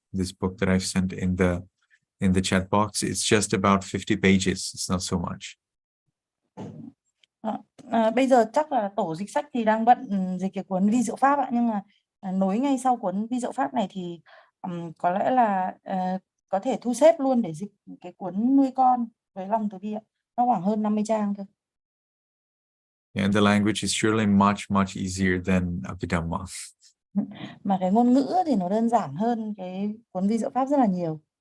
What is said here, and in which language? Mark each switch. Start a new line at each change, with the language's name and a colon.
English: This book that I've sent in the chat box, it's just about 50 pages. It's not so much.
Vietnamese: Bây giờ chắc là tổ dịch sách thì đang bận dịch cái cuốn Vi Diệu Pháp ạ, nhưng mà nối ngay sau cuốn Vi Diệu Pháp này thì có lẽ là có thể thu xếp luôn để dịch cái cuốn nuôi con với lòng từ bi ạ. Nó khoảng hơn 50 trang thôi.
English: And the language is surely much easier than Abhidhamma.
Vietnamese: Mà cái ngôn ngữ thì nó đơn giản hơn cái cuốn Vi Diệu Pháp rất là nhiều.